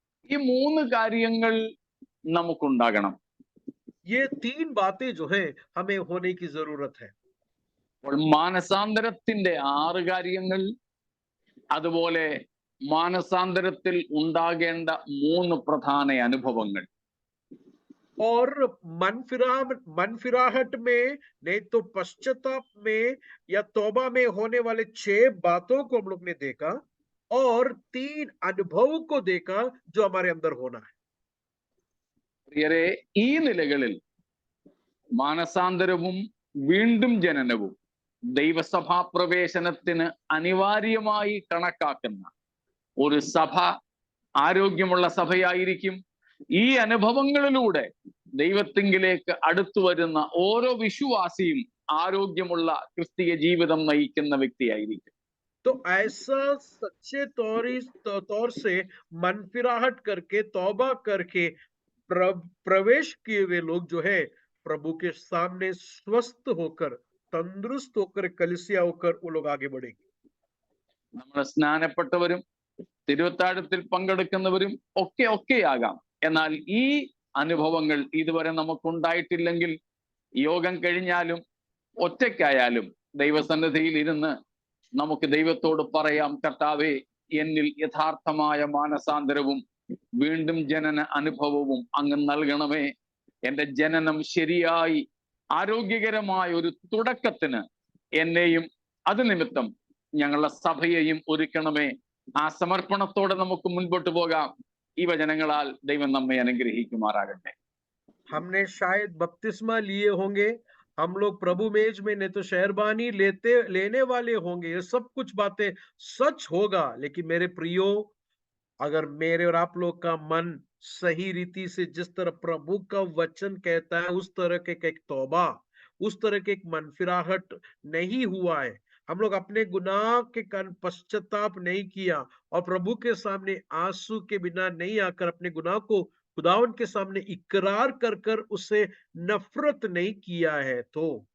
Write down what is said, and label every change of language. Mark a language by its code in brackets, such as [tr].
[ml] ഈ 3 കാര്യങ്ങൾ നമുക്കുണ്ടാകണം. [hi] ये 3 बातें जो है हमें होने की जरूरत है। [ml] അപ്പോൾ മാനസാന്തരത്തിന്റെ 6 കാര്യങ്ങൾ, അതുപോലെ മാനസാന്തരത്തിൽ ഉണ്ടാകേണ്ട 3 പ്രധാന അനുഭവങ്ങൾ. [hi] और मन फिराहट में, नहीं तो पश्चाताप में या तौबा में होने वाले 6 बातों को हम लोग ने देखा और 3 अनुभवों को देखा जो हमारे अंदर होना है। [ml] പ്രിയരെ, ഈ നിലകളിൽ മാനസാന്തരവും വീണ്ടും ജനനവും ദൈവസഭാ പ്രവേശനത്തിന് അനിവാര്യമായി കണക്കാക്കുന്ന ഒരു സഭ ആരോഗ്യമുള്ള സഭയായിരിക്കും. ഈ അനുഭവങ്ങളിലൂടെ ദൈവത്തിങ്കിലേക്ക് അടുത്തു വരുന്ന ഓരോ വിശ്വാസിയും ആരോഗ്യമുള്ള ക്രിസ്തീയ ജീവിതം നയിക്കുന്ന വ്യക്തിയായിരിക്കും. [hi] तो ऐसा सच्चे तौर से मन फिराहट करके, तौबा करके प्रवेश किए हुए लोग जो है प्रभु के सामने स्वस्थ होकर तंदुरुस्त होकर कलीसिया होकर वो लोग आगे बढ़ेंगे। [ml] നമ്മൾ സ്നാനപ്പെട്ടവരും തിരുവത്താഴത്തിൽ പങ്കെടുക്കുന്നവരും ഒക്കെയാകാം. എന്നാൽ ഈ അനുഭവങ്ങൾ ഇതുവരെ നമുക്കുണ്ടായിട്ടില്ലെങ്കിൽ യോഗം കഴിഞ്ഞാലും ഒറ്റയ്ക്കായാലും ദൈവസന്നിധിയിൽ ഇരുന്ന് നമുക്ക് ദൈവത്തോട് പറയാം, കർത്താവേ, എന്നിൽ യഥാർത്ഥമായ മാനസാന്തരവും വീണ്ടും ജനന അനുഭവവും അങ്ങ് നൽകണമേ. എൻ്റെ ജനനം ശരിയായി ആരോഗ്യകരമായ ഒരു തുടക്കത്തിന് എന്നെയും അത് നിമിത്തം ഞങ്ങളുടെ സഭയെയും ഒരുക്കണമേ. ആ സമർപ്പണത്തോടെ നമുക്ക് മുൻപോട്ട് പോകാം. ഈ വചനങ്ങളാൽ ദൈവം നമ്മെ അനുഗ്രഹിക്കുമാറാകട്ടെ. [hi] हमने शायद बपतिस्मा लिए होंगे, हम लोग प्रभु मेज में नहीं तो शहरबानी लेने वाले होंगे, ये सब कुछ बातें सच होगा। लेकिन मेरे प्रियो, अगर मेरे और आप लोग का मन सही रीति से जिस तरह प्रभु का वचन कहता है उस तरह के एक तौबा, उस तरह के एक मन फिराहट नहीं हुआ है, हम लोग अपने गुनाह के कारण पश्चाताप नहीं किया और प्रभु के सामने आंसू के बिना नहीं आकर अपने गुनाह को खुदावन के सामने इकरार कर कर उससे नफरत नहीं किया है, तो